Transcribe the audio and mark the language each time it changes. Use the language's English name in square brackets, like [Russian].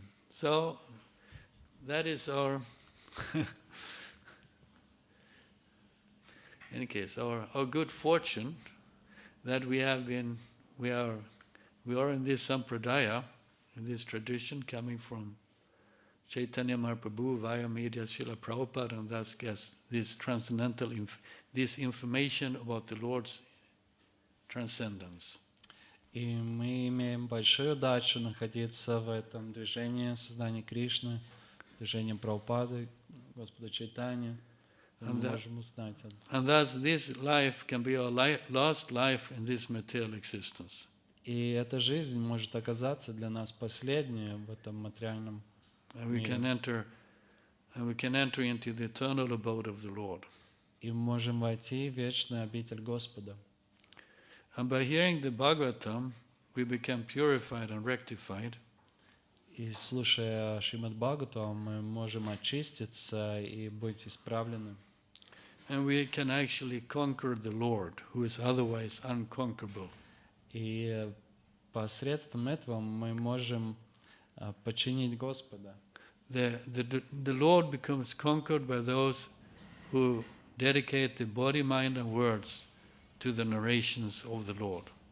[English] So, that is our, in any case, our good fortune that we are in this sampradaya, in this tradition coming from Chaitanya Mahaprabhu via media Srila Prabhupada, and thus gets this transcendental, this information about the Lord's transcendence. [Russian] И мы имеем большую удачу находиться в этом движении создания Кришны, движении Прабхупады, Господа Чайтанья. Мы можем узнать это. [English] And thus this life can be our last life in this material existence. [Russian] И эта жизнь может оказаться для нас последней в этом материальном мире. [English] And we can enter into the eternal abode of the Lord. [Russian] И мы можем войти в вечную обитель Господа. [English] And by hearing the Bhagavatam, we become purified and rectified. [Russian] И слушая Шримад Бхагаватам, мы можем очиститься и быть исправлены. [English] And we can actually conquer the Lord, who is otherwise unconquerable. [Russian] И посредством этого мы можем подчинить Господа. [English] The Lord becomes conquered by those who dedicate the body, mind, and words to the narrations of the Lord.